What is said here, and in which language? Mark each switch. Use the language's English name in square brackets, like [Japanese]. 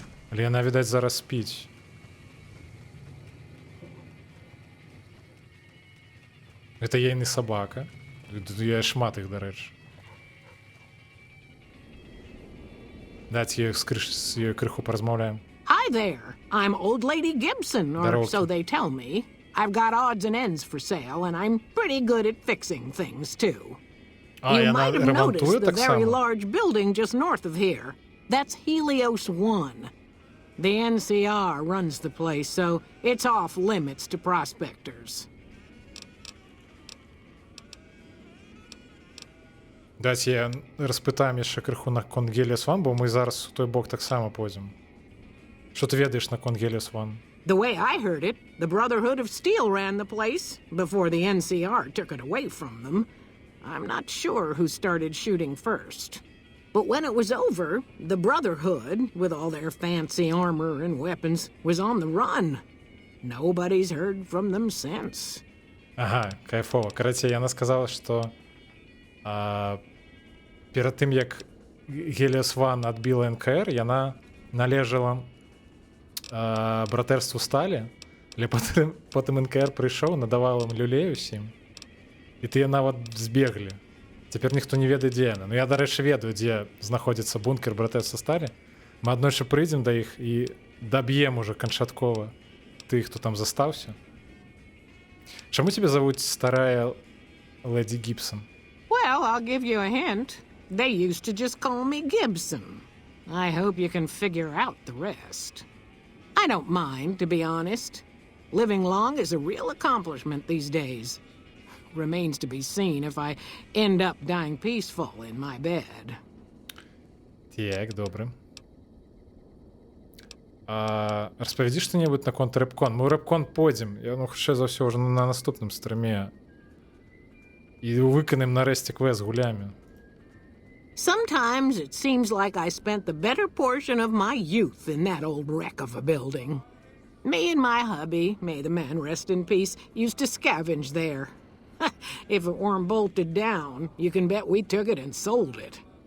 [Belarusian] Але яна, відаць, зараз спіць. Гэта ейны сабака. Я шмат іх, дарэчы. Дайце з ёй крыху паразмаўляем. [English] Hi there. I'm Old Lady Gibson, or so they tell me. I've got odds and ends for sale, and I'm pretty good at fixing things, too. You might have noticed the very large building just north of here. That's Helios One. The NCR runs the place, so it's off limits to prospectors. [Belarusian] Дайце я распытаем яшчэ крыху наконт Helios One, бо мы зараз у той бок таксама пойдзем. Што ты ведаеш наконт Helios One? [English] The way I heard it, the Brotherhood of Steel ran the place before the NCR took it away from them. I'm not sure who started shooting first. But when it was over, the Brotherhood, with all their fancy armor and weapons, was on the run. Nobody's heard from them since. [Belarusian] Ага, кайфово. Короче, яна сказала, што перад тым, як Геліас Ван адбіла НКР, яна належала братэрству Сталі, але потым НКР прыйшоў, надаваў ім люлей усім, і тыя нават збеглі. Цяпер ніхто не ведае, дзе яна. Ну я, дарэчы, ведаю, дзе знаходзіцца бункер братэрства Сталі. Мы аднойчы прыйдзем да іх і даб'ем уже канчаткова тых, хто там застаўся. Чаму [Russian] тебе зовут старая леди Гибсон? [English] Well, I'll give you a hint. They used to just call me Gibson. I hope you can figure out the rest. I don't mind, to be honest. Living long is a real accomplishment these days. Remains to be seen if I end up dying peaceful in my bed. [Belarusian] Так, добре. Распавядзі што-небудзь наконт рэпкон. Мы ў рэпкон пойдзем. Я, хутчэй за ўсё, ўжо на наступным стрыме. І выканаем нарэшце квест з гулямі. [English] Sometimes it seems like I spent the better portion of my youth in that old wreck of a building. Me and my hubby, may the man rest in peace, used to scavenge there. If it weren't bolted down, you can bet we took it and sold it.